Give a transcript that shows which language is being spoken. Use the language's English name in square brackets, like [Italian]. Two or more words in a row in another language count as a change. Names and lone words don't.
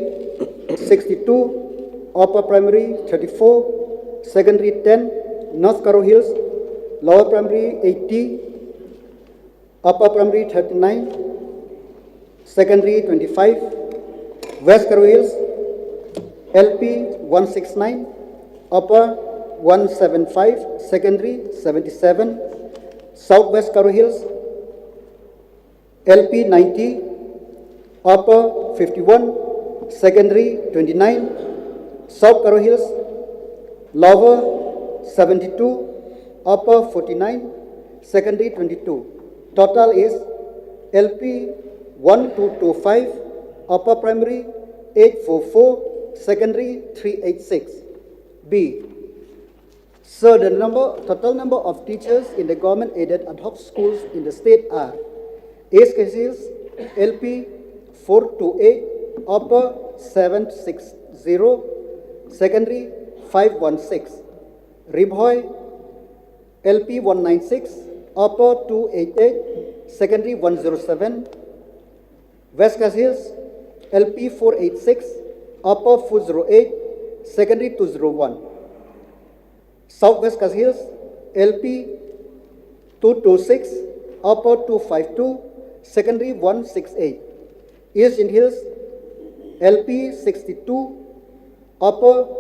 [English] 62 upper primary 34 secondary 10 North Crow Hills lower primary 80 upper primary 39 secondary 25 West Crow Hills LP 169 upper 175 secondary 77 Southwest Crow Hills LP 90 upper 51 secondary 29 South Crow Hills lower 72 upper 49 secondary 22 total is LP 1225 upper primary 844 secondary 386 B. So the total number of teachers in the government aided ad hoc schools in the state are East Khasi Hills LP 428 upper 760 secondary 516 Rymbui LP 196 upper 288 secondary 107 West Khasi Hills LP 486 upper 408 secondary 201 Southwest Khasi Hills LP 226 upper 252 secondary 168 East Jaintia Hills LP 62 upper